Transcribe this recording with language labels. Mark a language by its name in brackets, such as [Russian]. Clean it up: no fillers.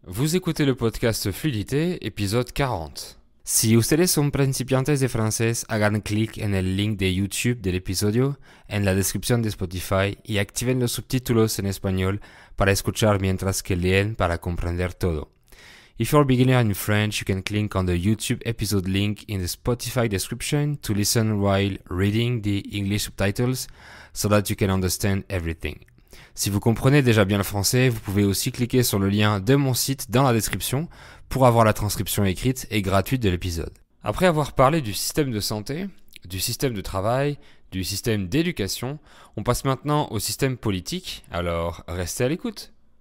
[French] Vous écoutez le podcast Fluidité, épisode 40. [Spanish] Si ustedes son principiantes de francés, hagan clic en el link de YouTube del episodio en la descripción de Spotify y activen los subtítulos en español para escuchar mientras que leen para comprender todo. [English] If you're a beginner in French, you can click on the YouTube episode link in the Spotify description to listen while reading the English subtitles so that you can understand everything. [French] Si vous comprenez déjà bien le français, vous pouvez aussi cliquer sur le lien de mon site dans la description pour avoir la transcription écrite et gratuite de l'épisode. Après avoir parlé du système de santé, du système de travail, du système d'éducation, on passe maintenant au système politique, alors restez à l'écoute.